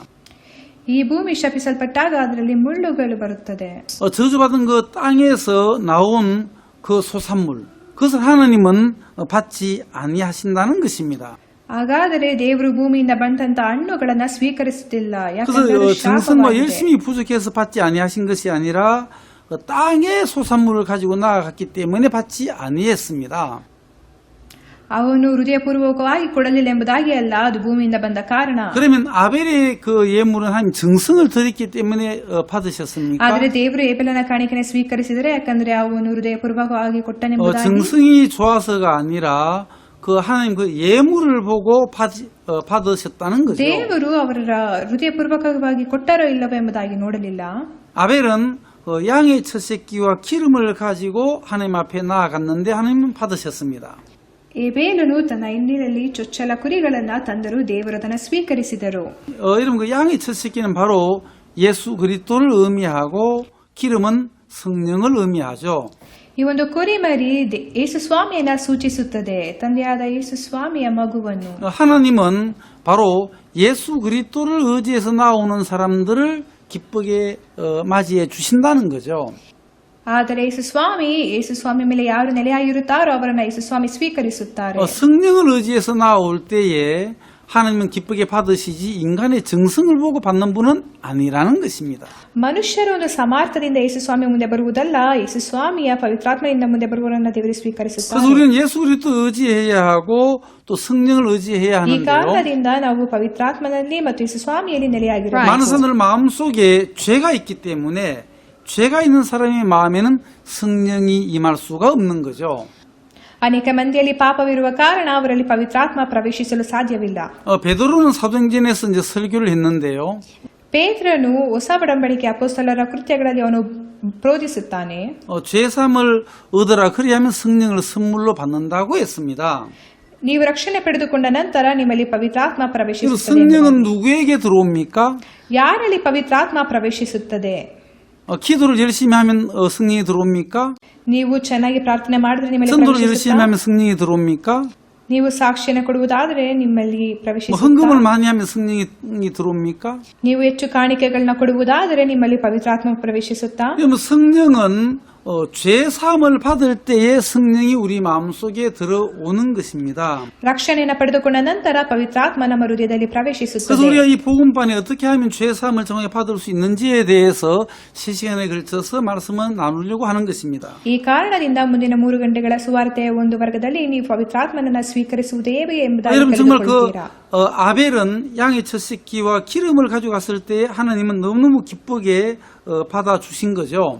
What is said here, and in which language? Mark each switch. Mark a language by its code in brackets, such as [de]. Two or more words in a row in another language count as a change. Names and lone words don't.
[kn] ಈ ಭೂಮಿ ಶಪಿಸಲ್ಪಟ್ಟಾಗ ಅದರಲ್ಲಿ ಮುಳ್ಳುಗಳು ಬರುತ್ತದೆ. [ko] 저주받은 그 땅에서 나온 그 소산물, 그것을 하나님은 받지 아니하신다는 것입니다. [kn] ಹಾಗಾದರೆ ದೇವರು ಭೂಮಿಯಿಂದ ಬಂದಂತ ಹಣ್ಣುಗಳನ್ನ ಸ್ವೀಕರಿಸುತ್ತಿಲ್ಲ, ಯಾಕಂದ್ರೆ [ko] 그래서 [kn] ಅದು [ko] 정성과 [kn] ಶಾಪವಾಗಿದೆ. [ko] 열심히 부족해서 받지 아니하신 것이 아니라 땅의 소산물을 가지고 나아갔기 때문에 받지 아니했습니다. [kn] ಅವನು ಹೃದಯಪೂರ್ವಕವಾಗಿ ಕೊಡಲಿಲ್ಲ ಎಂಬುದಾಗಿ ಅಲ್ಲ, ಅದು ಭೂಮಿಯಿಂದ ಬಂದ ಕಾರಣ. [ko] 그러면 아벨의 그 예물은 하나님 정성을 드렸기 때문에 받으셨습니까? [kn] ಆದರೆ ದೇವರು ಏಬೆಲನ ಕಾಣಿಕೆಯನ್ನು ಸ್ವೀಕರಿಸಿದರೆ ಯಾಕಂದ್ರೆ ಅವನು ಹೃದಯಪೂರ್ವಕವಾಗಿ ಕೊಟ್ಟನೆಂಬುದಾಗಿ. [ko] 정성이 좋아서가 아니라 그 하나님 그 예물을 보고 받으셨다는 거죠. [kn] ದೇವರು ಅವರ ಹೃದಯಪೂರ್ವಕವಾಗಿ ಕೊಟ್ಟರೋ ಇಲ್ಲವೋ ಎಂಬುದಾಗಿ ನೋಡಲಿಲ್ಲ. [ko] 아벨은 양의 첫 새끼와 기름을 가지고 하나님 앞에 나아갔는데 하나님은 받으셨습니다. [kn] ಏಬೇಲನು ತನ್ನ ಹಿಂದಿನಲ್ಲಿ ಚೊಚ್ಚಲ ಕುರಿಗಳನ್ನ ತಂದರು, ದೇವರು ಅದನ್ನು ಸ್ವೀಕರಿಸಿದರು. [ko] 여러분 그 양의 첫 새끼는 바로 예수 그리스도를 의미하고 기름은 성령을 의미하죠. [kn] ಈ ಒಂದು ಕುರಿಮರಿ ಯೇಸು ಸ್ವಾಮಿಯನ್ನ ಸೂಚಿಸುತ್ತದೆ, ತಂದೆಯಾದ ಯೇಸು ಸ್ವಾಮಿಯ ಮಗುವನ್ನು. [ko] 하나님은 바로 예수 그리스도를 의지해서 나오는 사람들을 기쁘게 맞이해 주신다는 거죠. [kn] ಆದರೆ ಯೇಸು ಸ್ವಾಮಿ ಮೇಲೆ ಯಾರು ನೆಲೆಯಾಗಿರುತ್ತಾರೋ ಅವರನ್ನ ಯೇಸು ಸ್ವಾಮಿ ಸ್ವೀಕರಿಸುತ್ತಾರೆ. [ko] 성령을 의지해서 나올 때에 하나님은 기쁘게 받으시지 인간의 정성을 보고 받는 분은 아니라는 것입니다. [kn] ಮನುಷ್ಯರು ಒಂದು ಸಮಾರ್ಥದಿಂದ ಯೇಸು ಸ್ವಾಮಿ ಮುಂದೆ ಬರುವುದಲ್ಲ, ಯೇಸು ಸ್ವಾಮಿಯ ಪವಿತ್ರಾತ್ಮೆಯಿಂದ ಮುಂದೆ ಬರುವವರನ್ನ ದೇವರು ಸ್ವೀಕರಿಸುತ್ತಾರೆ. [ko] 그래서 우리는 예수 그리스도 의지해야 하고 또 성령을 의지해야 [kn] ಈ [ko] 하는데요. [kn] ಕಾರಣದಿಂದ ನಾವು ಪವಿತ್ರಾತ್ಮನಲ್ಲಿ ಮತ್ತು ಯೇಸು ಸ್ವಾಮಿಯಲ್ಲಿ ನೆಲೆಯಾಗಿರಬೇಕು. [ko] 많은 사람들 마음속에 죄가 있기 때문에 죄가 있는 사람의 마음에는 성령이 임할 수가 없는 거죠. [kn] ಅನೇಕ ಮಂದಿಯಲ್ಲಿ ಪಾಪವಿರುವ ಕಾರಣ ಅವರಲ್ಲಿ ಪವಿತ್ರಾತ್ಮ ಪ್ರವೇಶಿಸಲು ಸಾಧ್ಯವಿಲ್ಲ. [ko] 베드로는 사도행전에서 이제 설교를 했는데요. [kn] ಪೇತ್ರನು ಹೊಸ ಒಡಂಬಡಿಕೆ ಅಪೊಸ್ತಲರ ಕೃತ್ಯಗಳಲ್ಲಿ ಅವನು ಬೋಧಿಸುತ್ತಾನೆ. [ko] 죄사함을 얻으라 그리하면 성령을 선물로 받는다고 했습니다. [kn] ನೀವು ರಕ್ಷಣೆ ಪಡೆದುಕೊಂಡ ನಂತರ ನಿಮ್ಮಲ್ಲಿ ಪವಿತ್ರಾತ್ಮ ಪ್ರವೇಶಿಸುತ್ತದೆ. [ko] 성령은 누구에게 들어옵니까? [kn] ಯಾರಲ್ಲಿ ಪವಿತ್ರಾತ್ಮ ಪ್ರವೇಶಿಸುತ್ತದೆ? [ko] 기도를 열심히 하면 성령이 들어옵니까? [kn] ನೀವು ಚೆನ್ನಾಗಿ ಪ್ರಾರ್ಥನೆ ಮಾಡಿದ್ರೆ ನಿಮ್ಮಲ್ಲಿ [ko] 전도를 열심히 [kn] ಪ್ರವೇಶಿಸುತ್ತಾ? [ko] 하면 성령이 들어옵니까? [kn] ನೀವು ಸಾಕ್ಷಿಯನ್ನು ಕೊಡುವುದಾದರೆ ನಿಮ್ಮಲ್ಲಿ ಪ್ರವೇಶಿಸುತ್ತಾ? [ko] 헌금을 많이 하면 성령이 들어옵니까? [kn] ನೀವು ಹೆಚ್ಚು ಕಾಣಿಕೆಗಳನ್ನ ಕೊಡುವುದಾದರೆ ನಿಮ್ಮಲ್ಲಿ ಪವಿತ್ರಾತ್ಮ ಪ್ರವೇಶಿಸುತ್ತಾ? [ko] 그러면 성령은 죄 사함을 받을 때에 성령이 우리 마음속에 들어오는 것입니다. [kn] ರಕ್ಷಣೆಯನ್ನು ಪಡೆದುಕೊಂಡ ನಂತರ ಪವಿತ್ರಾತ್ಮ ನಮ್ಮ ಹೃದಯದಲ್ಲಿ [ko] 그래서 [kn] ಪ್ರವೇಶಿಸುತ್ತದೆ. [ko] 우리가 이 복음반에 어떻게 하면 죄 사함을 정확히 받을 수 있는지에 대해서 3시간에 걸쳐서 말씀을 나누려고 하는 것입니다. [kn] ಈ ಕಾರಣದಿಂದ ಮುಂದಿನ 3 ಗಂಟೆಗಳ ಸುವಾರ್ತೆಯ ಒಂದು ವರ್ಗದಲ್ಲಿ ನೀವು ಪವಿತ್ರಾತ್ಮನನ್ನ ಸ್ವೀಕರಿಸುವುದು ಹೇಗೆ ಎಂಬುದಾಗಿ [ko] 여러분 정말 [kn] ತಿಳಿದುಕೊಳ್ಳುತ್ತೀರಾ. [ko] 아벨은 양의 첫 새끼와 기름을 가져갔을 때 하나님은 너무너무 기쁘게 받아주신 거죠.